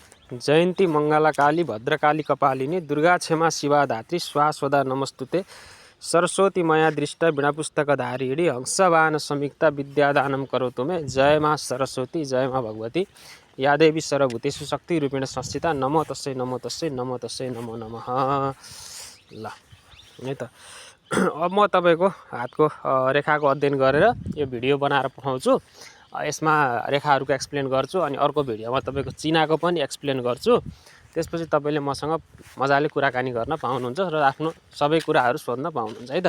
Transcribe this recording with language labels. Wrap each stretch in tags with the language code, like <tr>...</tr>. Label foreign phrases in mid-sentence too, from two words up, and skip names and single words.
<sa>जयन्ती मङ्गला काली भद्रकाली कपालिनी दुर्गा क्षमा शिवा धात्री स्वाहा नमस्तुते सरस्वती मया दृष्ट वीणापुस्तकधारिणी हंसवाहन समीक्षा विद्यादानं करोतु मे।</sa> <hi>जय माँ सरस्वती जय माँ भगवती</hi> <sa>या देवी सर्वभूतेषु शक्ति रूपेण संस्थिता नमो तस्यै नमो तस्यै नमो तस्यै नमो नमः।</sa> <ne>ल है त अब म तपाईको हातको रेखाको अध्ययन गरेर यो भिडियो बनाएर पठाउँछु। यसमा रेखाहरूको एक्सप्लेन गर्छु अनि अर्को भिडियोमा तपाईको चिनाको पनि एक्सप्लेन गर्छु। त्यसपछि तपाईले मसँग मजाले कुराकानी गर्न पाउनुहुन्छ र आफ्नो सबै कुराहरू सोध्न पाउनुहुन्छ है त।</ne>